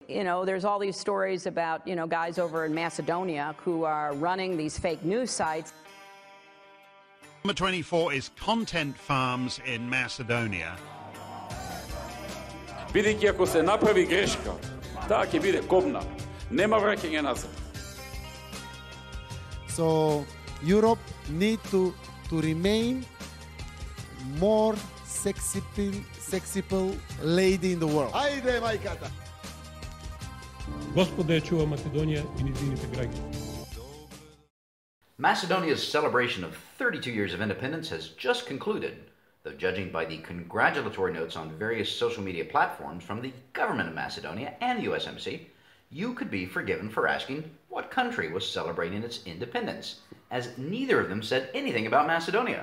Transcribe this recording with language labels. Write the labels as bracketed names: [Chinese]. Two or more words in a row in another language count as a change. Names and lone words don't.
[English] You know, there's all these stories about, you know, guys over in Macedonia who are running these fake news sites. Number 24 is content farms in Macedonia. [Macedonian] Бидејќи ако се направи грешка, таа ќе биде кобна. Нема враќање назад. [English] So Europe need to remain more sexy lady in the world. [Macedonian] Ајде, мајката! Господ да ја чува Македонија и низините граѓани. [English] Macedonia's celebration of 32 years of independence has just concluded, though judging by the congratulatory notes on various social media platforms from the government of Macedonia and the U.S. Embassy, you could be forgiven for asking what country was celebrating its independence, as neither of them said anything about Macedonia.